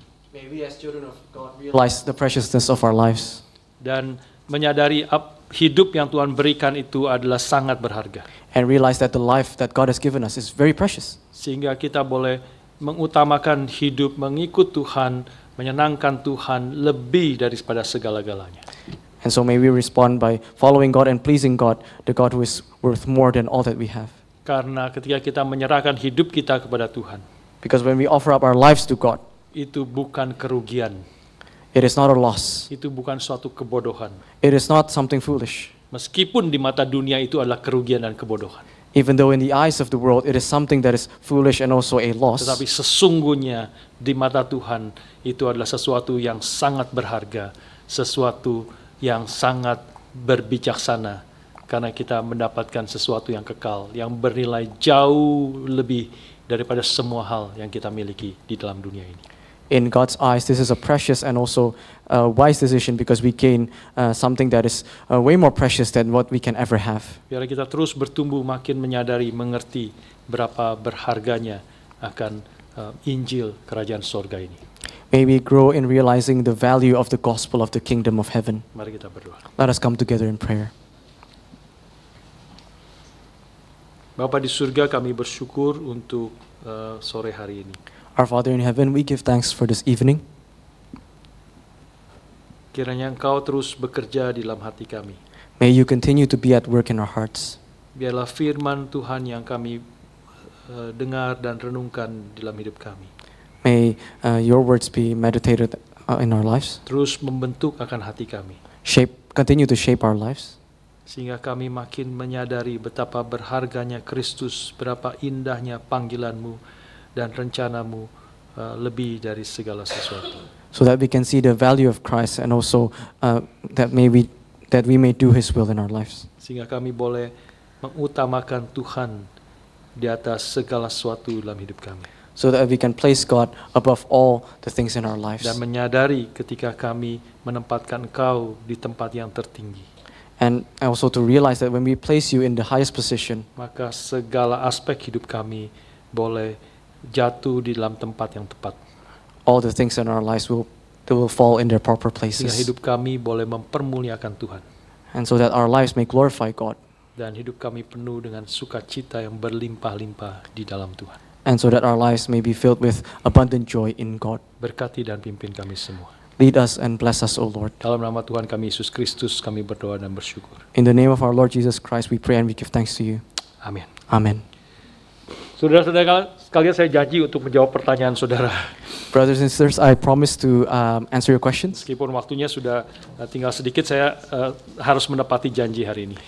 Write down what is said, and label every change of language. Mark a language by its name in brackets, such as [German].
[English] Maybe as children of God realize the preciousness of our lives. [Indonesian] Dan menyadari hidup yang Tuhan berikan itu adalah sangat berharga. [English] And realize that the life that God has given us is very precious. [Indonesian] Sehingga kita boleh mengutamakan hidup mengikut Tuhan, menyenangkan Tuhan lebih daripada segala-galanya. [English] And so may we respond by following God and pleasing God, the God who is worth more than all that we have. [Indonesian] Karena ketika kita menyerahkan hidup kita kepada Tuhan, [English] Because when we offer up our lives to God, [Indonesian] itu bukan kerugian, [English] it is not a loss. [Indonesian] itu bukan suatu kebodohan. [English] It is not something foolish. [Indonesian] Meskipun di mata dunia itu adalah kerugian dan kebodohan. [English] Even though in the eyes of the world it is something that is foolish and also a loss. [Indonesian] Tetapi sesungguhnya di mata Tuhan itu adalah sesuatu yang sangat berharga, sesuatu yang sangat berbijaksana, karena kita mendapatkan sesuatu yang kekal, yang bernilai jauh lebih daripada semua hal yang kita miliki di dalam dunia ini. [English] In God's eyes, this is a precious and also a wise decision because we gain something that is way more precious than what we can ever have. [Indonesian] Biar kita terus bertumbuh makin menyadari, mengerti berapa berharganya akan Injil Kerajaan Sorga ini. [English] May we grow in realizing the value of the gospel of the kingdom of heaven. [Indonesian] Mari kita berdoa. [English] Let us come together in prayer. [Indonesian] Bapa di surga, kami bersyukur untuk sore hari ini. [English] Our Father in heaven, we give thanks for this evening. [Indonesian] Kiranya Engkau terus bekerja di dalam hati kami. [English] May you continue to be at work in our hearts. [Indonesian] Biarlah firman Tuhan yang kami dengar dan renungkan dalam hidup kami [English] May your words be meditated in our lives. [Indonesian] terus membentuk akan hati kami, [English] Continue to shape our lives. [Indonesian] sehingga kami makin menyadari betapa berharganya Kristus, berapa indahnya panggilan-Mu dan rencana-Mu lebih dari segala sesuatu. [English] So that we can see the value of Christ and also that we may do His will in our lives. [Indonesian] Sehingga kami boleh mengutamakan Tuhan di atas segala sesuatu dalam hidup kami. [English] So that we can place God above all the things in our lives. [Indonesian] Dan menyadari ketika kami menempatkan Engkau di tempat yang tertinggi, [English] And also to realize that when we place you in the highest position, [Indonesian] maka segala aspek hidup kami boleh jatuh di dalam tempat yang tepat. [English] all the things in our lives will fall in their proper [Indonesian] Sehingga [English] places. [Indonesian] hidup kami boleh mempermuliakan Tuhan. [English] And so that our lives may glorify God. [Indonesian] Dan hidup kami penuh dengan sukacita yang berlimpah-limpah di dalam Tuhan. [English] And so that our lives may be filled with abundant joy in God. [Indonesian] Berkati dan pimpin kami semua. [English] Lead us and bless us, O Lord. [Indonesian] Dalam nama Tuhan kami Yesus Kristus kami berdoa dan bersyukur. [English] In the name of our Lord Jesus Christ, we pray and we give thanks to you. [Indonesian] Amin. [English] Amen. [Indonesian] Saudara-saudara sekalian, saya janji untuk menjawab pertanyaan saudara. [English] Brothers and sisters, I promise to answer your questions. [Indonesian] Meskipun waktunya sudah tinggal sedikit, saya harus menepati janji hari ini.